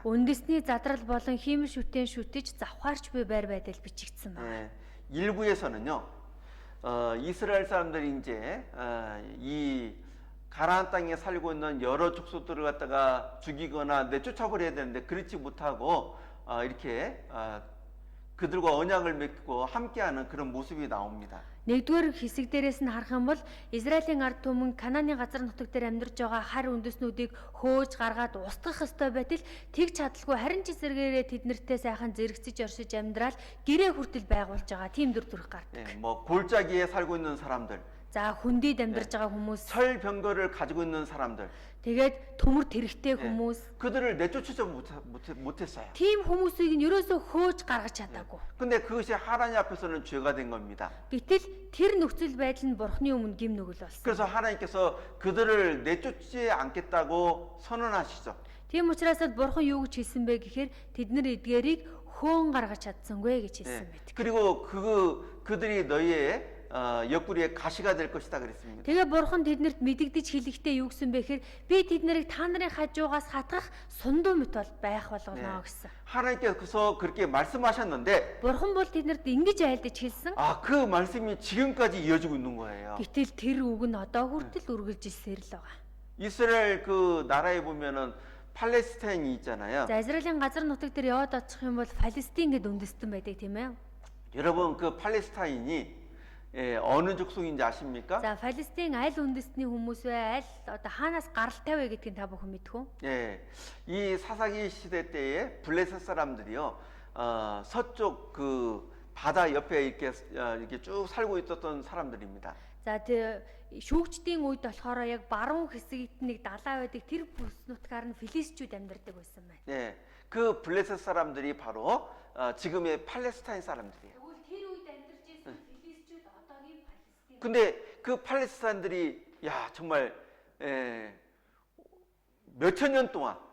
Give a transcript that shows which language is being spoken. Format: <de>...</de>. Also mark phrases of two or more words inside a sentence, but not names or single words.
<mn>үндэсний задрал болон хиймэл шүтэн шүтэж завхаарч буй байр байдал бичигдсэн байна.</mn> <ko>1부에서는요. 이스라엘 사람들이 이제 이 가나안 땅에 살고 있는 여러 족속들을 갖다가 죽이거나 내쫓아버려야 되는데 그렇지 못하고 이렇게 그들과 언약을 맺고 함께하는 그런 모습이 나옵니다.</ko> <mn>1-р хэсэг дээрээс нь харах юм бол Израилийн ард түмэн Канааны газар нутаг дээр амьдарч байгаа хар үндэснүүдийг хөөж гаргаад устгах ёстой байтал тэгж чадалгүй харин ч эсэргээрээ тэднэртэй сайхан зэрэгцэж оршиж амьдрал гэрээ хүртэл байгуулж байгаа тийм дүр төрх гардаг.</mn> <ko>뭐 골짜기에 살고 있는 사람들,</ko> <mn>За хүндийд амьдарч байгаа хүмүүс,</mn> <ko>철병거를 가지고 있는 사람들,</ko> <mn>тэгээд төмөр тэрэгтэй хүмүүс,</mn> <ko>그들을 내쫓지 못했어요.</ko> <mn>тийм хүмүүсийг нь ерөөсөө хөөж гаргаж чадаагүй.</mn> <ko>근데 그것이 하나님 앞에서는 죄가 된 겁니다.</ko> <mn>Гэтэл тэр нөхцөл байдал нь Бурхны өмнө гим нүгэл болсон.</mn> <ko>그래서 하나님께서 그들을 내쫓지 않겠다고 선언하시죠.</ko> <mn>Тийм учраас Бурхан юу гэж хэлсэн бэ гэхээр тэднэр эдгээрийг хөөн гаргаж чадсангүй гэж хэлсэн байдаг.</mn> <ko>그리고 그들이 너희의 옆구리에 가시가 될 것이다 그랬습니다.</ko> <mn>Тэгээ Бурхан тэднэрт мэдэгдэж хэлэхдээ юу гэсэн бэ гэхээр би тэднэрийг та нарын хажуугаас хатгах сундуу мэт бол байх болгоно гэсэн.</mn> <ko>하나님께서 그렇게 말씀하셨는데</ko> <mn>Бурхан бол тэднэрт ингэж айлдаж хэлсэн.</mn> <ko>그 말씀이 지금까지 이어지고 있는 거예요.</ko> <mn>Гэтэл тэр үг нь одоо хүртэл үргэлжилсээр л байгаа.</mn> <ko>이스라엘 그 나라에 보면은 팔레스타인이 있잖아요.</ko> <mn>За Израилийн газар нутаг дээр яваад очих юм бол Палестин гэдэг үндэстэн байдаг тийм ээ.</mn> <ko>여러분 그 팔레스타인이 어느 족속인지 아십니까?</ko> <mn>За Палестин аль үндэстний хүмүүс вэ? Аль одоо хаанаас гаралтай вэ гэдгийг та бүхэн мэдэх үү?</mn> <ko>이 사사기 시대 때에 블레셋 사람들이요. 서쪽 그 바다 옆에 이렇게 쭉 살고 있었던 사람들입니다.</ko> <mn>За тэр шүүгчдийн үед болохоор яг баруун хэсэгт нэг далай байдаг тэр бүс нутгаар нь филистичүүд амьдардаг байсан байна.</mn> <ko>그 블레셋 사람들이 바로 지금의 팔레스타인 사람들이에요.</ko> <mn>Тэгвэл тэр үед амьдарч байсан филистичүүд одоогийн Палестин.</mn> <ko>근데 그 팔레스타인들이 정말 몇천 년 동안</ko>